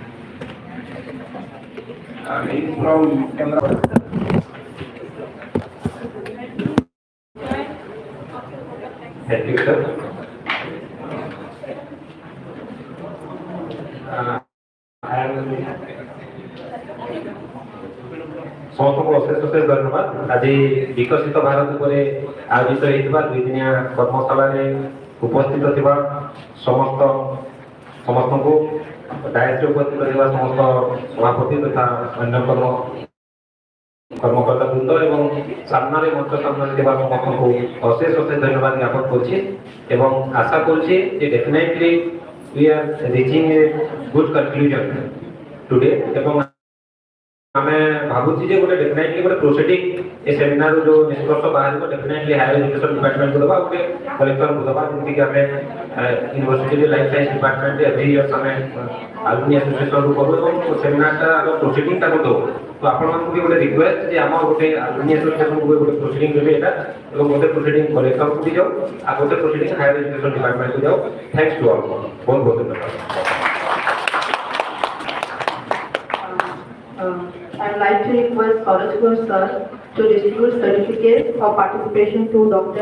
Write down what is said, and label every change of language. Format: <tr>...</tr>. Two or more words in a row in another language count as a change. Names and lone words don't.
<en>He's from Canada. Thank you, sir.</en> <or>ସମସ୍ତଙ୍କୁ ଅଶେଷ ଅଶେଷ ଧନ୍ୟବାଦ। ଆଜି ବିକଶିତ ଭାରତ ଉପରେ ଆୟୋଜିତ ହୋଇଥିବା 2 ଦିନିଆ କର୍ମଶାଳାରେ ଉପସ୍ଥିତ ଥିବା ସମସ୍ତଙ୍କୁ ଡାଏସରେ ଉପସ୍ଥିତ ଥିବା ସମସ୍ତ ସଭାପତି ତଥା ଅନ୍ୟ କର୍ମକର୍ତ୍ତା ବୃନ୍ଦ ଏବଂ ସାମ୍ନାରେ ମଞ୍ଚ ସାମ୍ନାରେ ଥିବା ସମସ୍ତଙ୍କୁ ଅଶେଷ ଅଶେଷ ଧନ୍ୟବାଦ ଜ୍ଞାପନ କରୁଛି ଏବଂ ଆଶା କରୁଛି ଯେ ଡେଫିନେଟଲି</or> <en>we are reaching a good conclusion today</en> <or>ଏବଂ ଆମେ ଭାବୁଛି ଯେ ଗୋଟେ ଡେଫିନେଟଲି ଗୋଟେ ପ୍ରୋସିଡିଂ ଏ ସେମିନାର ଯୋଉ ନିଷ୍କର୍ଷ ବାହାରିବ ଡେଫିନେଟଲି</or> <en>higher education departmentକୁ</en> <or>ଦେବା ଗୋଟେ କଲେକ୍ଟରକୁ ଦେବା ଯେମିତିକି ଆମେ</or> <en>university life science department every year</en> <or>ଆମେ</or> <en>alumni associationରୁ</en> <or>କରୁ ଏବଂ</or> <en>seminarଟା proceedingଟାକୁ</en> <or>ଦେଉ। ତ ଆପଣମାନଙ୍କୁ ବି ଗୋଟେ ରିକ୍ୱେଷ୍ଟ ଯେ ଆମ ଗୋଟେ</or> <en>alumni associationକୁ</en> <or>ଗୋଟେ ପ୍ରୋସିଡିଂ ଦେବେ ଏଇଟା ଏବଂ ଗୋଟେ ପ୍ରୋସିଡିଂ କଲେକ୍ଟରକୁ ବି ଯାଉ ଆଉ ଗୋଟେ ପ୍ରୋସିଡିଂ</or> <en>higher education departmentକୁ</en> <or>ଯାଉ।</or> <en>thanks to all</en> <or>ବହୁତ ବହୁତ ଧନ୍ୟବାଦ।</or> <en>I would like to request Saroj Gaur sir to distribute certificates of participation to Dr.</en>